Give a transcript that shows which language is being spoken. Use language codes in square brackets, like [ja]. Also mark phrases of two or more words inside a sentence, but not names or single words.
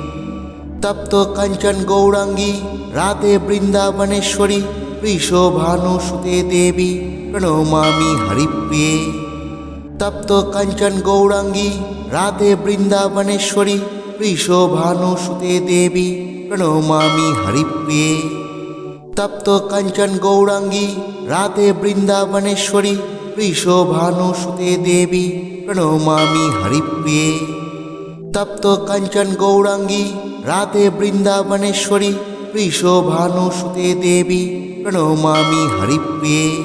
[sa] तप्त कंचन गौरांगी राधे वृंदावनेश्वरी वृषभानुसुते देवी प्रणमामि हरिप्रिये। तप्त कंचन गौरांगी राधे वृंदावनेश्वरी वृषभानुसुते देवी प्रणमामि हरिप्रिये। তপ্ত কাঞ্চন গৌরাঙ্গী রাধে বৃন্দাবনেশ্বরী বৃষভানুসুতে দেবী প্রণমামি হরিপ্রিয়ে। তপ্ত কাঞ্চন গৌরাঙ্গী রাধে বৃন্দাবনেশ্বরী বৃষভানুসুতে দেবী প্রণমামি হরিপ্রিয়ে।